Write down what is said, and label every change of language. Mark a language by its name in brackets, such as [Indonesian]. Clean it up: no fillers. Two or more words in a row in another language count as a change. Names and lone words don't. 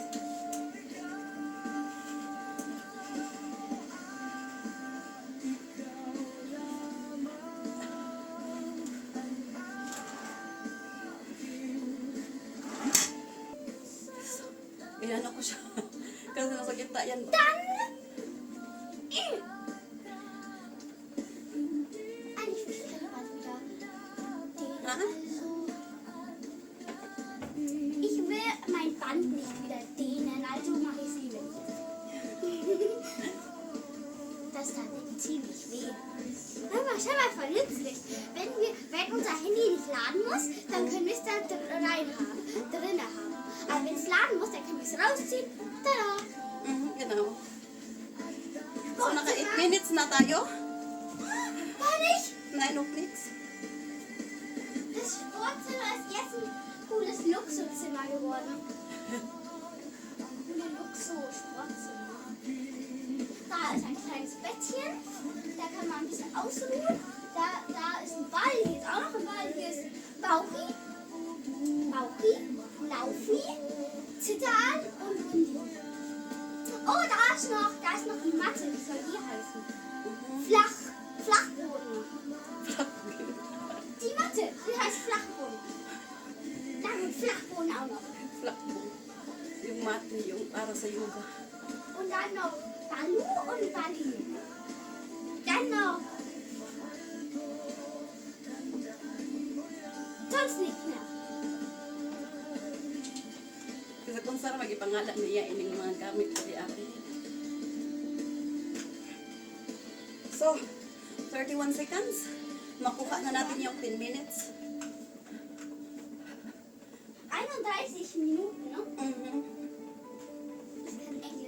[Filipino] Inano ko siya. Kasi nasa gitna yan. [German] Dann. Eigentlich will ich das Band wieder. Ha? Ich will mein Band nicht wieder dehnen, also mache ich es lieber. Das das tatsächlich ziemlich weh. Aber schau mal, voll nützlich. Wenn unser Handy nicht laden muss, dann können wir es da drinnen haben. Aber wenn es laden muss, dann können wir es rausziehen. Tada! Genau. So, [Filipino] naka 8 minutes na tayo. [German] War nicht? Nein, noch nichts. Das Sportzimmer ist jetzt ein cooles Luxuszimmer geworden. Ein Luxus-Sportzimmer. Da ist ein kleines Bettchen. Da kann man ein bisschen ausruhen. Da ist ein Ball. Hier ist auch noch ein Ball. Hier ist Bauchi, Laufi, Zittern und Rundi. Oh, da ist noch die Matte. Wie soll die heißen? Flachboden. Die Matte, die heißt Flachboden. Dann Flachboden auch noch. Flakbo. [Filipino] Yung mat, yung para sa yoga. [German] Und dann noch Balu und Bali. Dann noch. Sonst nichts mehr. [Filipino] Kasi kung saan magipangalan niya ining mga gamit ko di ari. [English] So, 31 seconds. [Filipino] Makuha na natin yung 10 minutes. [German] 31 Minuten, ne? Ich kann Englisch.